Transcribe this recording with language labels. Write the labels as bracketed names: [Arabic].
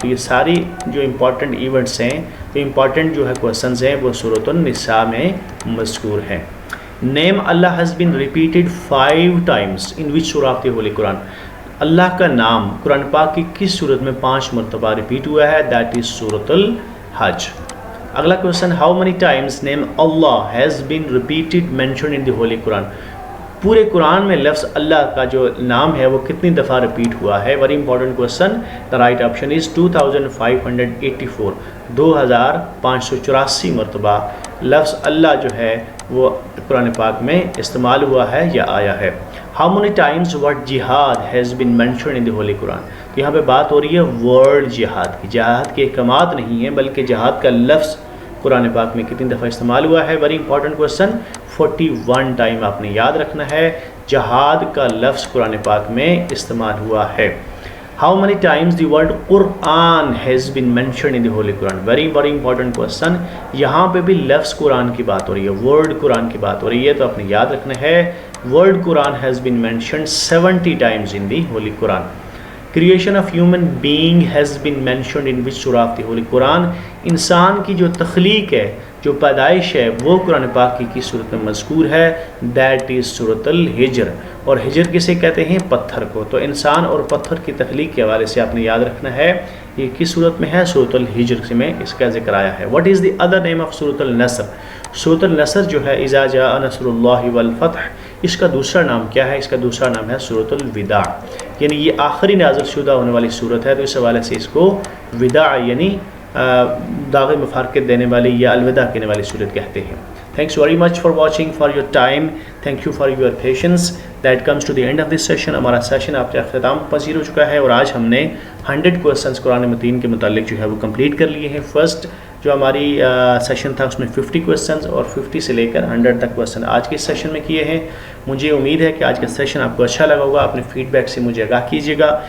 [Urdu] تو یہ ساری جو امپورٹنٹ ایونٹس ہیں جو امپورٹنٹ جو ہے کوسچنز ہیں وہ سورۃ النساء میں مذکور ہیں. [English] Name Allah has been repeated 5 times in which surah of the Holy Quran. [Urdu] اللہ کا نام قرآن پاک کی کس صورت میں 5 مرتبہ ریپیٹ ہوا ہے؟ [English] that is [Urdu] سورۃ الحج. اگلا question, [English] How many times name Allah has been repeated mentioned in the Holy Quran. [Urdu] پورے قرآن میں لفظ اللہ کا جو نام ہے وہ کتنی دفعہ ریپیٹ ہوا ہے؟ [English] Very important question. The right option is [Urdu] 2584. 2584 مرتبہ لفظ اللہ جو ہے وہ قرآن پاک میں استعمال ہوا ہے یا آیا ہے. [English] How many times word jihad has been mentioned in the Holy Quran. [Urdu] تو یہاں پہ بات ہو رہی ہے ورڈ جہاد کی. جہاد کے احکامات نہیں ہیں بلکہ جہاد کا لفظ قرآن پاک میں کتنی دفعہ استعمال ہوا ہے؟ [English] Very important question. [Urdu] 41 ٹائم آپ نے یاد رکھنا ہے جہاد کا لفظ قرآن پاک میں استعمال ہوا ہے. [English] How many times the word Quran has been mentioned in the Holy Quran. very important question. [Urdu] یہاں پہ بھی لفظ قرآن کی بات ہو رہی ہے, ورڈ قرآن کی بات ہو رہی ہے, تو آپ نے یاد رکھنا ہے [English] word Quran has been mentioned 70 times in the Holy Quran. Creation of human being has been mentioned in which surah of the Holy Quran. [Urdu] انسان کی جو تخلیق ہے جو پیدائش ہے وہ قرآن پاک کی کس صورت میں مذکور ہے؟ [English] that is [Urdu] سورۃ الحجر. اور ہجر کسے کہتے ہیں؟ پتھر کو. تو انسان اور پتھر کی تخلیق کے حوالے سے آپ نے یاد رکھنا ہے یہ کس صورت میں ہے؟ سورۃ الحجر سے میں اس کا ذکر آیا ہے. [English] what is the other name of [Urdu] سورۃ النصر. سورۃ النصر جو ہے اذا جاء نصر اللہ والفتح, اس کا دوسرا نام کیا ہے؟ اس کا دوسرا نام ہے سورۃ الوداع. یعنی یہ آخری نازل شدہ ہونے والی صورت ہے, تو اس حوالے سے اس کو وداع یعنی داغ مفارقت دینے والی یا الوداع کہنے والی صورت کہتے ہیں. [English] Thanks very much for watching, for your time. Thank you for your patience. That comes to the end of this session. [Urdu] ہمارا سیشن آپ کا اختتام پذیر ہو چکا ہے اور آج ہم نے 100 کوسچنس قرآن متین کے متعلق جو ہے وہ کمپلیٹ کر لیے ہیں. فرسٹ جو ہماری سیشن تھا اس میں 50 کویسچنز اور 50 سے لے کر 100 تک کویسچن آج کے سیشن میں کیے ہیں. مجھے امید ہے کہ آج کا سیشن آپ کو اچھا لگا ہوگا. اپنے فیڈ بیک سے مجھے آگاہ کیجیے گا.